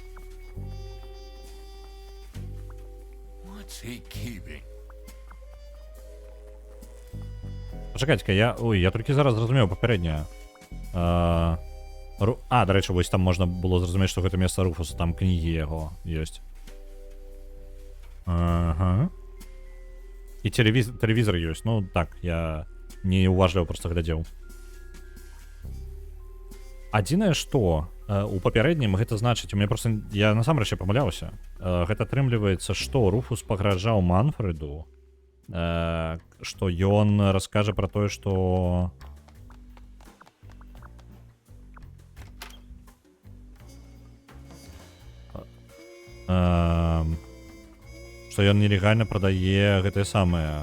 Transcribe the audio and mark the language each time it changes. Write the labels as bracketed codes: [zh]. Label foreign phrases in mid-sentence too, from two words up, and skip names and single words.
[en] What's he keeping? [uk] Почекайте-ка, я тільки зараз зрозумів попереднє. До речі, ось там можна було зрозуміти, що це місце Руфуса, там книги його є. Ага. І телевізор є. Ну так, я неуважливо просто глядів. [be] Адзінае, што у папярэднім гэта значыць, [ru] у меня [be] просто я насамрэч ще памыляўся. Гэта атрымліваецца, што Руфус пагражаў Манфреду, што ён раскажа пра тое, што ён нелегальна прадае гэтае самае.